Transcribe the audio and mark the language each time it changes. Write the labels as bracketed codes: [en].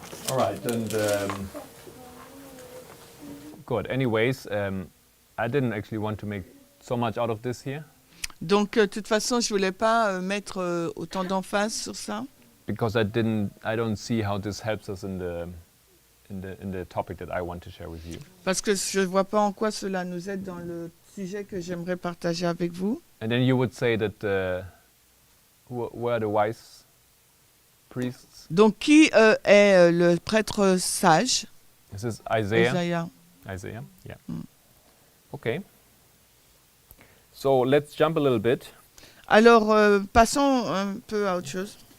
[en] All right, and good. Anyways, I didn't actually want to make so much out of this here. [fr] Donc, de toute façon, je voulais pas mettre autant d'emphase sur ça. [en] because I don't see how this helps us in the topic that I want to share with you. [fr] Parce que je ne vois pas en quoi cela nous aide dans le sujet que j'aimerais partager avec vous. [en] And then you would say that who are the wise priests? [fr] Donc, qui est le prêtre sage? [en] This is Isaiah. [fr] Isaïe. [en] Isaiah, yeah. Mm. Okay. So let's jump a little bit. [fr] Alors, passons un peu à autre chose.